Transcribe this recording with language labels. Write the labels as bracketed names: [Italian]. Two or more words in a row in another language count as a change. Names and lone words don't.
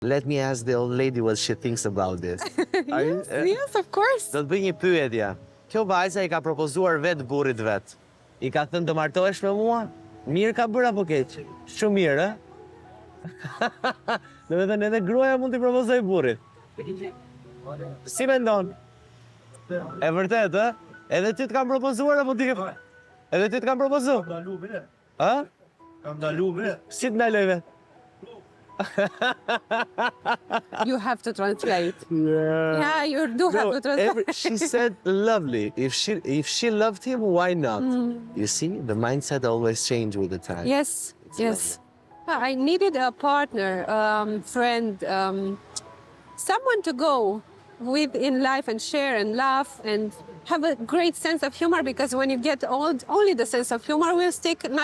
[English] Let me ask the old lady what she thinks about this. Yes, of course. [Albanian] Do të bëj një pyetje. Kjo vajza i ka propozuar vetë burrit vet. I ka thënë të martohesh me mua? Mirë ka bërë apo keq? Shumë mirë, ë? Do të thënë edhe gruaja mund t'i propozojë burrit. Si mendon? E vërtet, ë? Edhe ti të kam propozuar apo ti? Edhe ti të kam propozuar? Kam dalu me. Ë? Kam dalu me. Si të ndaloj vet? [English] You have to translate. Yeah, you do have to translate. She said lovely. If she loved him, why not? You see, the mindset always changes with the time. Yes, yes. I needed a partner, friend, someone to go with in life and share and laugh and have a great sense of humor, because when you get old, only the sense of humor will stick, not